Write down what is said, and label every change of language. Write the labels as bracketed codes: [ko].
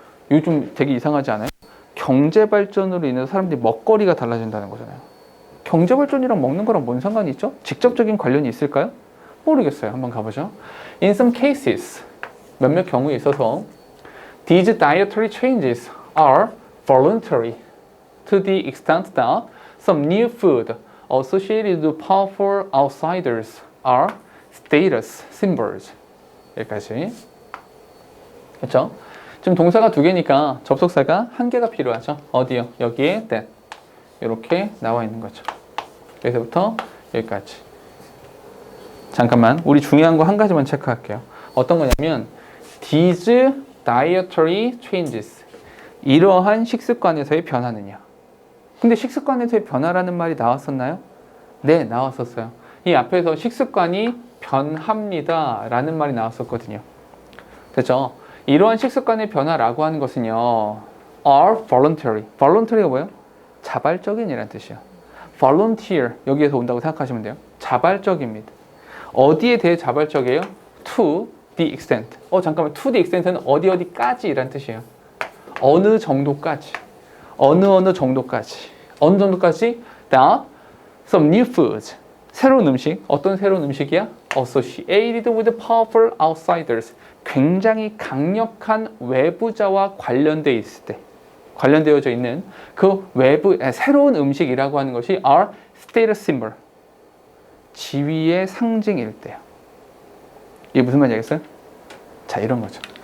[ko] 요즘 되게 이상하지 않아요? 경제 발전으로 인해서 사람들이 먹거리가 달라진다는 거잖아요. 경제 발전이랑 먹는 거랑 뭔 상관이 있죠? 직접적인 관련이 있을까요? 모르겠어요. 한번 가보죠. [en] In some cases, [ko] 몇몇 경우에 있어서 [en] these dietary changes are voluntary to the extent that some new food associated with powerful outsiders are status symbols. [ko] 여기까지. 그렇죠? 지금 동사가 두 개니까 접속사가 한 개가 필요하죠. 어디요? 여기에 that. 이렇게 나와 있는 거죠. 여기서부터 여기까지. 잠깐만, 우리 중요한 거 한 가지만 체크할게요. 어떤 거냐면 [en] these dietary changes, [ko] 이러한 식습관에서의 변화는요. 근데 식습관에서의 변화라는 말이 나왔었나요? 네, 나왔었어요. 이 앞에서 식습관이 변합니다 라는 말이 나왔었거든요. 됐죠? 이러한 식습관의 변화라고 하는 것은요, [en] are voluntary. [ko] voluntary가 뭐예요? 자발적인이라는 뜻이에요. volunteer, 여기에서 온다고 생각하시면 돼요. 자발적입니다. 어디에 대해 자발적이에요? [en] to the extent. [ko] 잠깐만, to the extent는 어디까지 이란 뜻이에요. 어느 정도까지. 어느 정도까지. 어느 정도까지? [en] that some new foods. [ko] 새로운 음식. 어떤 새로운 음식이야? [en] associated with powerful outsiders. [ko] 굉장히 강력한 외부자와 관련되어 있을 때, 관련되어져 있는 그 새로운 음식이라고 하는 것이 [en] are status symbol. [ko] 지위의 상징일 때요. 이게 무슨 말이겠어요? 자, 이런 거죠.